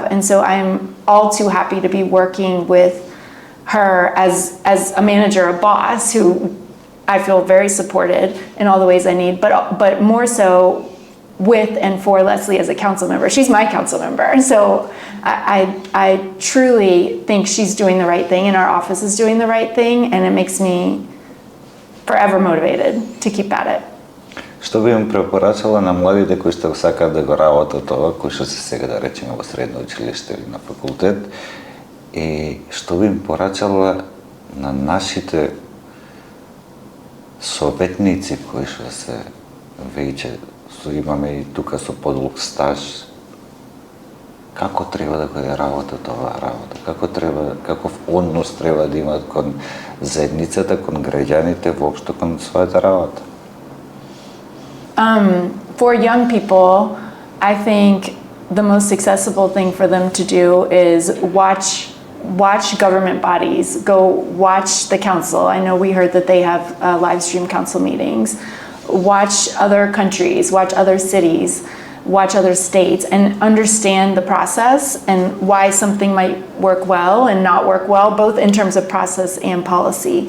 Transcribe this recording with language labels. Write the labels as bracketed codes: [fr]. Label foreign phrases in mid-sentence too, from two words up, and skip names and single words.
[en] And so I'm all too happy to be working with her as a manager, a boss, who I feel very supported in all the ways I need, but more so with and for Leslie as a council member. She's my council member. So I truly think she's doing the right thing and our office is doing the right thing, and it makes me forever motivated to keep at it. [mk] Што би им препорачала на младите кои што сакаат да го работат тоа, кои што се сега да речеме во средно училиште или на факултет, и што би им порачала на нашите советници кои што се веќе имаме и тука со подолг стаж, како треба да го работат оваа работа, каков однос треба да имат кон заедницата, кон граѓаните, воопшто кон својата работа? [en] For young people, I think the most accessible thing for them to do is watch government bodies, go watch the council. I know we heard that they have live stream council meetings. Watch other countries, watch other cities, watch other states, and understand the process and why something might work well and not work well, both in terms of process and policy.